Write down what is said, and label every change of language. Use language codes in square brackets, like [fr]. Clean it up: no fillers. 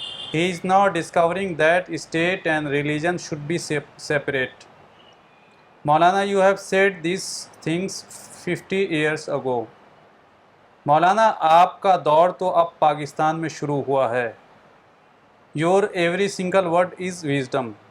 [en] He is now discovering that state and religion should be separate. Maulana, you have said these things 50 years ago. [ur] مولانا آپ کا دور تو اب پاکستان میں شروع ہوا ہے. [en] Your every single word is wisdom.